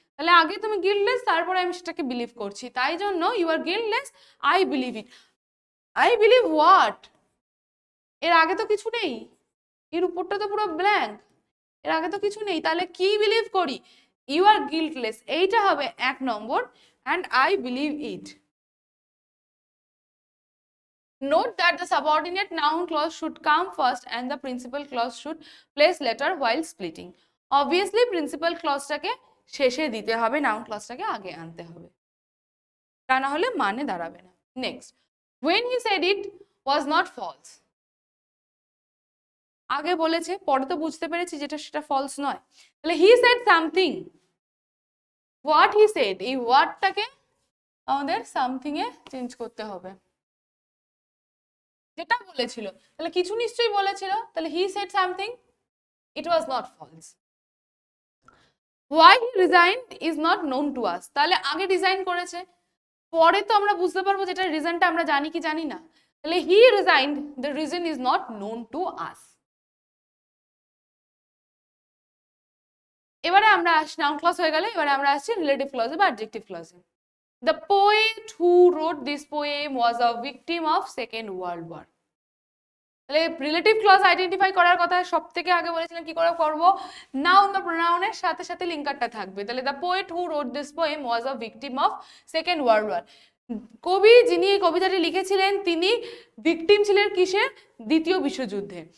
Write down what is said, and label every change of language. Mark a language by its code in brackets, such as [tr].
[bn] তাহলে আগে তুমি গিল্টলেস, তারপরে আমি সেটাকে বিলিভ করছি। তাই জন্য [en] You are guiltless, I believe it. I believe what, [bn] এর আগে তো কিছু নেই, এর উপরটা তো পুরো ব্ল্যাঙ্ক, এর আগে তো কিছু নেই, তাহলে কি বিলিভ করি, [en] you are guiltless, [bn] এইটা হবে 1 নম্বর। [en] And I believe it. Note that the subordinate noun clause should come first and the principal clause should place later while splitting. [bn] Obviously principal clause-টাকে শেষে দিতে হবে, noun clause-টাকে আগে আনতে হবে, তা না হলে মানে দাঁড়াবে না। Next, [en] when he said it was not false, [bn] আগে বলেছে, পরে তো বুঝতে পেরেছি যেটা সেটা ফলস নয়। তাহলে [en] he said something, what he said, [bn] এই ওয়ার্ডটাকে আমাদের সামথিং এ চেঞ্জ করতে হবে, যেটা বলেছিল। তাহলে কিছু নিশ্চয়ই বলেছিল, তাহলে [en] he said something, it was not false. Why he resigned is not known to us, [bn] তাহলে আগে রিজাইন করেছে, পরে তো আমরা বুঝতে পারবো যেটা রিজনটা আমরা জানি কি জানি না। তাহলে [en] he resigned, the reason is not known to us. [bn] এবারে আমরা আসি, নাউন ক্লজ হয়ে গেলে এবারে আমরা আসছি রিলেটিভ ক্লজে বা adjective ক্লজে। [en] The poet who wrote this poem was a victim of Second World War. [bn] তাহলে রিলেটিভ ক্লজ আইডেন্টিফাই করার কথা সব থেকে আগে বলেছিলাম কি করে করবো, নাউন বা প্রোনাউনের সাথে সাথে লিঙ্কারটা থাকবে। [en] তাহলে the poet who wrote this poem was a victim of second world war. [bn] কবি যিনি এই কবিতাটি লিখেছিলেন তিনি ভিকটিম ছিলেন কিসের, দ্বিতীয় বিশ্বযুদ্ধে।